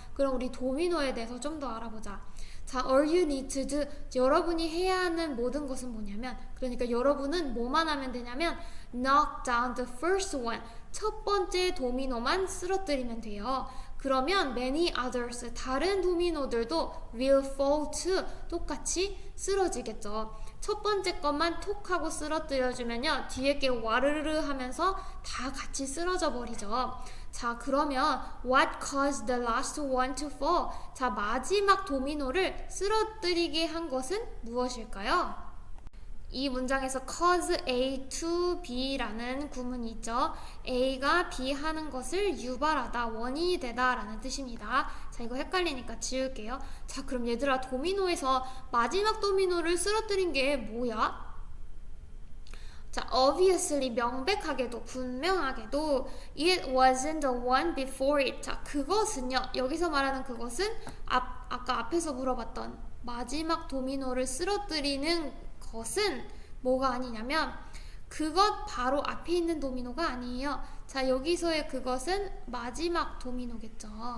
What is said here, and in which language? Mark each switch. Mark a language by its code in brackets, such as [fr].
[ko] 그럼 우리 도미노에 대해서 좀 더 알아보자. 자, [en] all you need to do, [ko] 여러분이 해야 하는 모든 것은 뭐냐면, 그러니까 여러분은 뭐만 하면 되냐면 [en] knock down the first one, [ko] 첫 번째 도미노만 쓰러뜨리면 돼요. 그러면 [en] many others, [ko] 다른 도미노들도 [en] will fall too, [ko] 똑같이 쓰러지겠죠. 첫 번째 것만 톡 하고 쓰러뜨려주면요, 뒤에 게 와르르 하면서 다 같이 쓰러져 버리죠. 자, 그러면 [en] what caused the last one to fall? [ko] 자, 마지막 도미노를 쓰러뜨리게 한 것은 무엇일까요? 이 문장에서 cause A to B라는 구문이 있죠. A가 B 하는 것을 유발하다, 원인이 되다 라는 뜻입니다. 자, 이거 헷갈리니까 지울게요. 자, 그럼 얘들아, 도미노에서 마지막 도미노를 쓰러뜨린 게 뭐야? [en] 자, obviously, [ko] 명백하게도, 분명하게도 [en] it wasn't the one before it. [ko] 자, 그것은요, 여기서 말하는 그것은 아까 앞에서 물어봤던 마지막 도미노를 쓰러뜨리는 것은 뭐가 아니냐면 그것 바로 앞에 있는 도미노가 아니에요. 자, 여기서의 그것은 마지막 도미노겠죠.